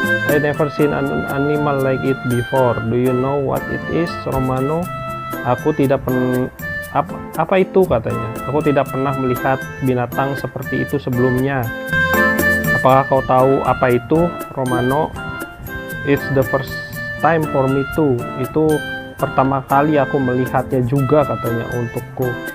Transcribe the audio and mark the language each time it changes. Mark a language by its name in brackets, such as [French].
[English] I never seen an animal like it before. Do you know what it is, Romano? [Indonesian] Aku tidak pernah. Apa itu, katanya? Aku tidak pernah melihat binatang seperti itu sebelumnya. Apakah kau tahu apa itu, Romano? [English] It's the first time for me too. [Indonesian] Itu pertama kali aku melihatnya juga, katanya, untukku.